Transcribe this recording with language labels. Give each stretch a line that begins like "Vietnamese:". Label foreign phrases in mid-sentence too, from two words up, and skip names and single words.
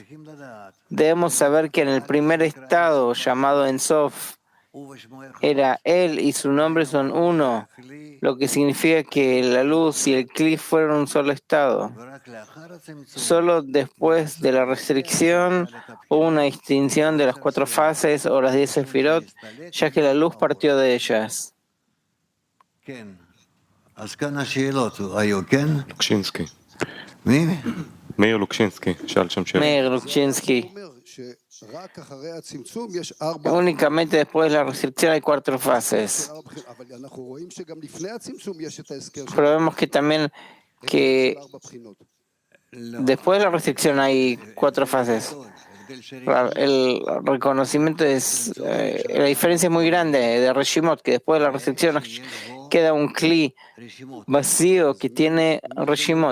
Spanish: Debemos saber que en el primer estado, llamado Ein Sof, era él y su nombre son uno, lo que significa que la luz y el Kli fueron un solo estado. Solo después de la restricción hubo una distinción de las 4 fases o las 10 sefirot, ya que la luz partió de ellas.
Hebrew: לוקשינסקי. מאיר לוקשינסקי, שאל שם שאלה. Meir Lukchinsky.
Spanish: Únicamente después de la restricción hay 4 fases. Pero vemos que también que después de la restricción hay 4 fases. El reconocimiento es, la diferencia es muy grande de Reshimot, que después de la restricción queda un Kli vacío que tiene Reshimot.